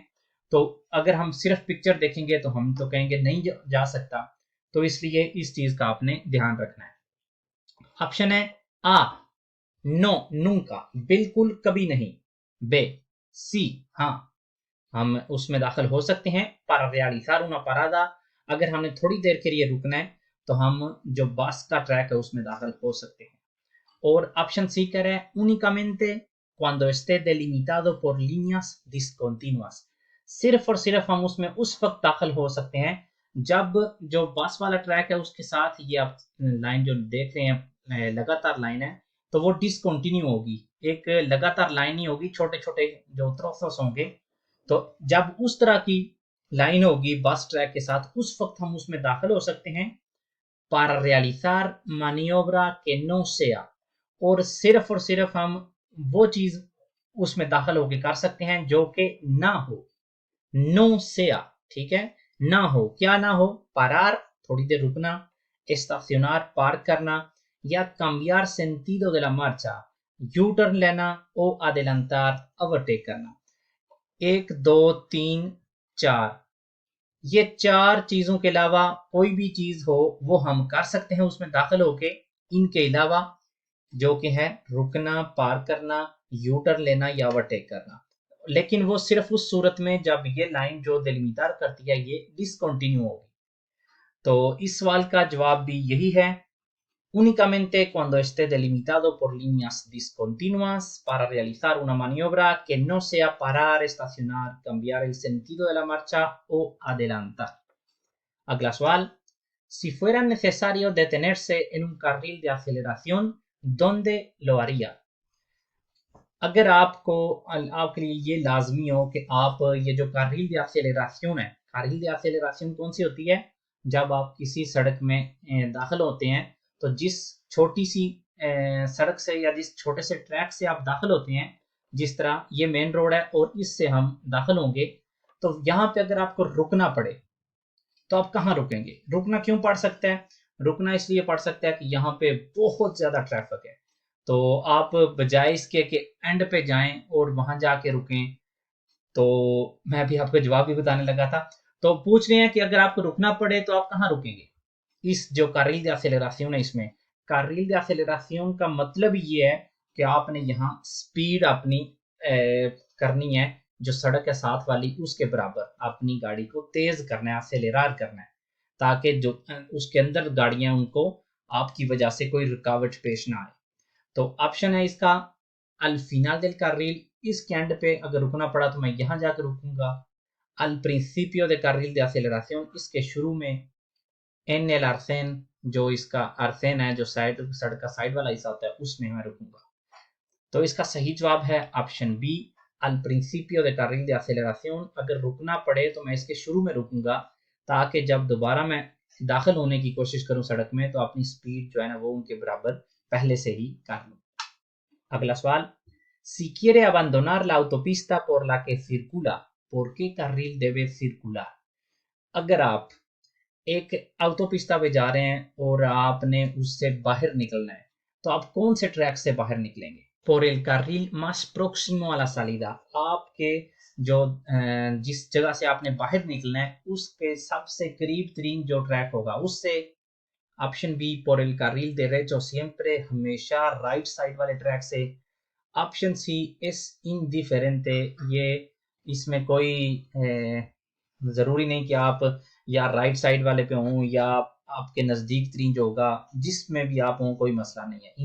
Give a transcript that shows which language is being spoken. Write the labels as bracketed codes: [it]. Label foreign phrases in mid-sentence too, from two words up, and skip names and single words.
[ur] تو اگر ہم صرف پکچر دیکھیں گے تو ہم تو کہیں گے نہیں جا سکتا. تو اس لیے اس چیز کا آپ نے دھیان رکھنا ہے۔ آپشن ہے آ, [es] no, nunca, [ur] بالکل کبھی نہیں. بے، سی، ہاں، ہم اس میں داخل ہو سکتے ہیں. [es] para realizar una parada, [ur] اگر ہم نے تھوڑی دیر کے لیے رکنا ہے تو ہم جو بس کا ٹریک ہے اس میں داخل ہو سکتے ہیں. اور آپشن سی کہہ رہا ہے [es] únicamente cuando esté delimitado por líneas discontinuas, [ur] صرف اور صرف ہم اس میں اس وقت داخل ہو سکتے ہیں جب جو بس والا ٹریک ہے اس کے ساتھ یہ آپ لائن جو دیکھ رہے ہیں لگاتار لائن ہے، تو وہ ڈسکنٹینیو ہوگی، ایک لگاتار لائن ہی ہوگی، چھوٹے چھوٹے جو تھروسس ہوں گے. تو جب اس طرح کی لائن ہوگی [en] bus track [ur] کے ساتھ، اس وقت ہم اس میں داخل ہو سکتے ہیں. [es] para realizar maniobra que no sea, [ur] اور صرف ہم وہ چیز اس میں داخل ہو کر کر سکتے ہیں جو کہ نہ ہو. [es] no sea, [ur] ٹھیک ہے، نہ ہو، کیا نہ ہو? [es] parar, [ur] تھوڑی دیر رکنا, [es] estacionar, [ur] پارک کرنا، یا [es] cambiar sentido de la marcha, [ur] یو ٹرن لینا, [es] o adelantar, [ur] اوورٹیک کرنا. ایک، دو، تین، چار، یہ چار چیزوں کے علاوہ کوئی بھی چیز ہو وہ ہم کر سکتے ہیں اس میں داخل ہو کے. ان کے علاوہ جو کہ ہے رکنا، پار کرنا، یو ٹرن لینا یا اوورٹیک کرنا. لیکن وہ صرف اس صورت میں جب یہ لائن جو ڈیلیمیٹر کرتی ہے یہ ڈسکنٹینیو ہوگی. تو اس سوال کا جواب بھی یہی ہے, [es] únicamente cuando esté delimitado por líneas discontinuas para realizar una maniobra que no sea parar, estacionar, cambiar el sentido de la marcha o adelantar. [ur] اگلا سوال, [es] si fuera necesario detenerse en un carril de aceleración, ¿dónde lo haría? [ur] اگر آپ کے لیے یہ لازمی ہو کہ آپ یہ جو [es] carril de aceleración [ur] ہے, [es] carril de aceleración [ur] کون سی ہوتی ہے? جب آپ کسی سڑک میں داخل ہوتے ہیں تو جس چھوٹی سی سڑک سے یا جس چھوٹے سے ٹریک سے آپ داخل ہوتے ہیں، جس طرح یہ [en] main road [ur] ہے اور اس سے ہم داخل ہوں گے، تو یہاں پہ اگر آپ کو رکنا پڑے تو آپ کہاں رکیں گے? رکنا کیوں پڑ سکتا ہے? رکنا اس لیے پڑ سکتا ہے کہ یہاں پہ بہت زیادہ ٹریفک ہے، تو آپ بجائے اس کے کہ اینڈ پہ جائیں اور وہاں جا کے رکیں، تو میں بھی آپ کو جواب بھی بتانے لگا تھا. تو پوچھ رہے ہیں کہ اگر آپ کو رکنا پڑے تو آپ کہاں رکیں گے? اس جو [es] carril de aceleración [ur] ہے، اس میں [es] carril de aceleración [ur] کا مطلب یہ ہے کہ آپ نے یہاں سپیڈ اپنی کرنی ہے، جو سڑک ہے ساتھ والی اس کے برابر اپنی گاڑی کو تیز کرنا ہے، اسیلیرار کرنا ہے، تاکہ جو اس کے اندر گاڑیاں ان کو آپ کی وجہ سے کوئی رکاوٹ پیش نہ آئے. تو آپشن ہے اس کا [es] al final del carril, [ur] اس کے اینڈ پہ اگر رکنا پڑا تو میں یہاں جا کر رکوں گا. [es] al principio de carril de aceleración, [ur] اس کے شروع میں. [es] en el arcén, [ur] جو اس کا آرسین ہے، جو سائیڈ سڑک کا سائیڈ والا حصہ ہوتا ہے، اس میں میں رکوں گا. تو اس کا صحیح جواب ہے آپشن بی, [es] al principio de carril de aceleración. [ur] اگر رکنا پڑے تو میں اس کے شروع میں رکوں گا، تاکہ جب دوبارہ میں داخل ہونے کی کوشش کروں سڑک میں، تو اپنی سپیڈ جو ہے نا وہ ان کے برابر پہلے سے ہی کر لوں. اگلا سوال, [es] si quiere abandonar la autopista por la que circula, ¿por qué carril debe circular? [ur] اگر آپ ایک autopista پہ جا رہے ہیں اور آپ نے اس سے باہر نکلنا ہے، تو آپ کون سے ٹریک سے باہر نکلیں گے? [es] por el carril más próximo a la salida, [ur] آپ کے جو جس جگہ سے آپ نے باہر نکلنا ہے اس کے سب سے قریب ترین جو ٹریک ہوگا اس سے. آپشن بی, [es] por el carril derecho siempre, [ur] ہمیشہ [en] right side [ur] والے ٹریک سے. آپشن سی, [es] es indiferente, [ur] یہ اس میں کوئی ضروری نہیں کہ آپ یا [en] right side [ur] والے پہ ہوں یا آپ کے نزدیک ترین جو ہوگا جس میں بھی آپ ہوں، کوئی مسئلہ نہیں ہے.